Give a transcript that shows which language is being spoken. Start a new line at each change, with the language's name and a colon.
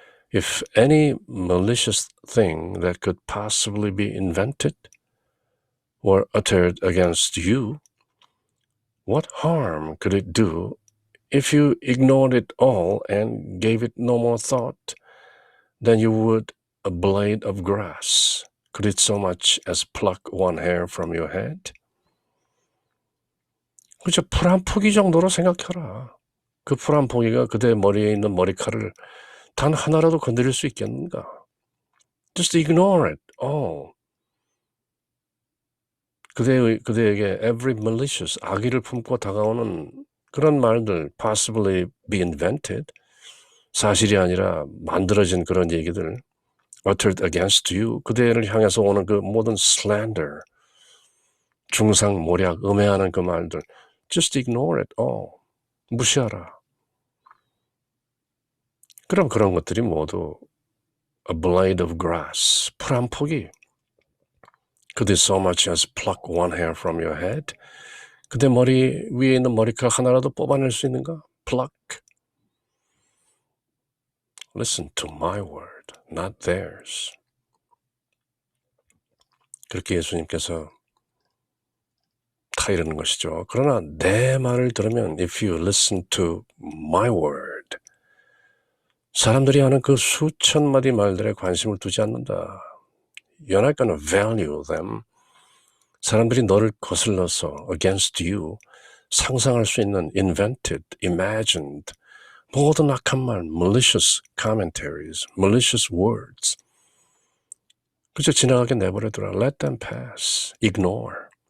English: If any malicious thing that could possibly be invented were uttered against you, what harm could it do if you ignored it all and gave it no more thought than you would a blade of grass? Could it so much as pluck one hair from your head?
Korean: 그저 풀 한 포기 정도로 생각해라. 그 풀 한 포기가 그대 머리에 있는 머리카락을 단 하나라도 건드릴 수 있겠는가?
English: Just ignore it all.
Korean: 그대에게
English: every malicious,
Korean: 악의를 품고 다가오는 그런 말들,
English: possibly be invented,
Korean: 사실이 아니라 만들어진 그런 얘기들,
English: uttered against you,
Korean: 그대를 향해서 오는 그 모든 slander, 중상, 모략, 음해하는 그 말들,
English: just ignore it all.
Korean: 무시하라. 그럼 그런 것들이 모두
English: a blade of grass,
Korean: 풀 한 포기.
English: Could it so much as pluck one hair from your head?
Korean: 그대 머리 위에 있는 머리카락 하나라도 뽑아낼 수 있는가?
English: Pluck. Listen to my word, not theirs.
Korean: 그렇게 예수님께서 다 이러는 것이죠. 그러나 내 말을 들으면
English: if you listen to my word,
Korean: 사람들이 하는 그 수천 마디 말들에 관심을 두지 않는다.
English: You're not going to value them.
Korean: 사람들이 너를 거슬러서
English: against you,
Korean: 상상할 수 있는
English: invented, imagined,
Korean: 모든 악한 말,
English: malicious commentaries, malicious words.
Korean: 그저 지나가게 내버려두라.
English: Let them pass. Ignore.